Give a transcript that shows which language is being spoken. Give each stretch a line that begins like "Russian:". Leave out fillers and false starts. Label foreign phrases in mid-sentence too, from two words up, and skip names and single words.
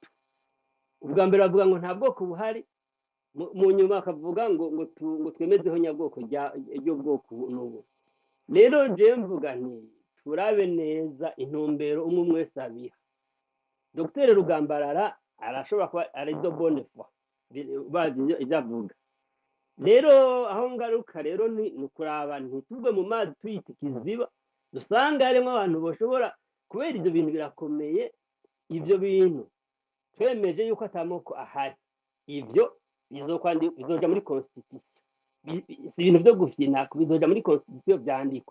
Rundi: Ubwa mbere bavuga ngo nta bwoko buhari, mu nyuma bakavuga ngo twemeze ihonyabwoko ry'ubwoko n'ubu. Rero je mvuga nti turabe neza intumbero umwe wese abiha. Dr Rugambarara arashobora kuba ari
French: do bonne foi
Rundi: bazi ivyo avuga. Rero aho ngaruka rero ni ukuraba ntitugwe mu mazi tuyita ikiziba, dusanga harimo abantu boshobora kubera ivyo bintu birakomeye. Ivyo bintu twemeje yuko atamoko ahari, ivyo bizoja muri constitution, si ibintu byo gufyina, bizoja muri constitution byandikwa.